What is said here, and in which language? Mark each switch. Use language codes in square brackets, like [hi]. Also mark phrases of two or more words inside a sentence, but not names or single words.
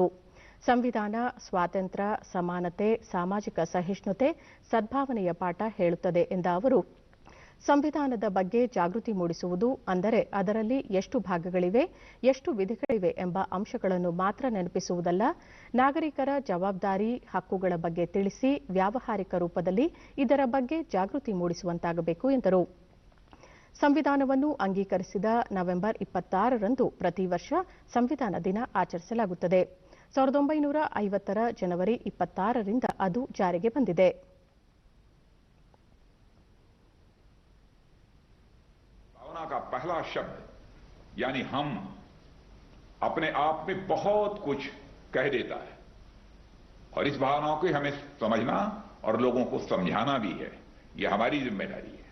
[kn] ಸಂವಿಧಾನ ಸ್ವಾತಂತ್ರ್ಯ, ಸಮಾನತೆ, ಸಾಮಾಜಿಕ ಸಹಿಷ್ಣುತೆ, ಸದ್ಭಾವನೆಯ ಪಾಠ ಹೇಳುತ್ತದೆ ಎಂದ ಅವರು, ಸಂವಿಧಾನದ ಬಗ್ಗೆ ಜಾಗೃತಿ ಮೂಡಿಸುವುದು ಅಂದರೆ ಅದರಲ್ಲಿ ಎಷ್ಟು ಭಾಗಗಳಿವೆ, ಎಷ್ಟು ವಿಧಿಗಳಿವೆ ಎಂಬ ಅಂಶಗಳನ್ನು ಮಾತ್ರ ನೆನಪಿಸುವುದಲ್ಲ, ನಾಗರಿಕರ ಜವಾಬ್ದಾರಿ, ಹಕ್ಕುಗಳ ಬಗ್ಗೆ ತಿಳಿಸಿ ವ್ಯಾವಹಾರಿಕ ರೂಪದಲ್ಲಿ ಇದರ ಬಗ್ಗೆ ಜಾಗೃತಿ ಮೂಡಿಸುವಂತಾಗಬೇಕು ಎಂದರು. ಸಂವಿಧಾನವನ್ನು ಅಂಗೀಕರಿಸಿದ ನವೆಂಬರ್ 26ರಂದು ಪ್ರತಿ ವರ್ಷ ಸಂವಿಧಾನ ದಿನ ಆಚರಿಸಲಾಗುತ್ತದೆ. 1950ರ ಜನವರಿ 26ರಿಂದ ಅದು ಜಾರಿಗೆ ಬಂದಿದೆ. [hi] का पहला शब्द यानी हम अपने आप में बहुत कुछ कह देता है और इस भावनाओं को हमें समझना और लोगों को समझाना भी है, यह हमारी जिम्मेदारी है.